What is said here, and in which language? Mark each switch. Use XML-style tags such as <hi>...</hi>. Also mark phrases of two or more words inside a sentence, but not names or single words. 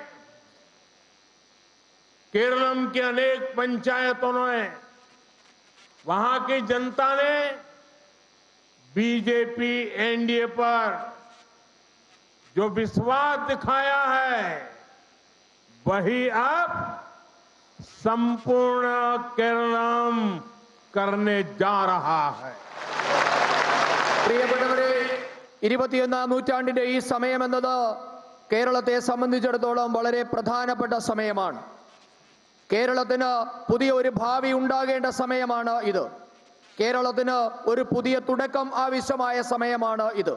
<hi>केरलम की अनेक पंचायतों ने, वहां की जनता ने बीजेपी एनडीए पर जो विश्वास दिखाया है वही अब संपूर्ण केरलम करने जा रहा है।</hi> <ml>പ്രിയപ്പെട്ടവരെ, 21ാം നൂറ്റാണ്ടിന്റെ ഈ സമയമെന്നത് കേരളത്തെ സംബന്ധിച്ചിടത്തോളം വളരെ പ്രധാനപ്പെട്ട സമയമാണ്. കേരളത്തിന് പുതിയ ഒരു ഭാവി ഉണ്ടാകേണ്ട സമയമാണ് ഇത്. കേരളത്തിന് ഒരു പുതിയ തുടക്കം ആവശ്യമായ സമയമാണ് ഇത്.</ml>